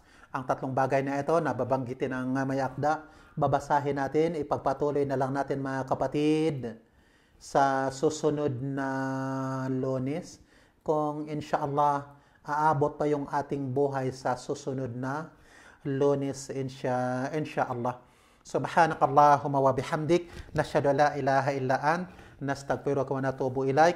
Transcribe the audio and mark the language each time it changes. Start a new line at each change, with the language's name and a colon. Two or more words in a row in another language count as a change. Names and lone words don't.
Filipino: Ang tatlong bagay na ito na babanggitin ng may akda, babasahin natin, ipagpatuloy na lang natin mga kapatid sa susunod na Lunes. Kung inshallah, aabot pa yung ating buhay sa susunod na Lunes, inshallah.
Arabic: سبحانك اللهم وبحمدك نشهد أن لا إله إلا أنت نستغفرك ونتوب إليك.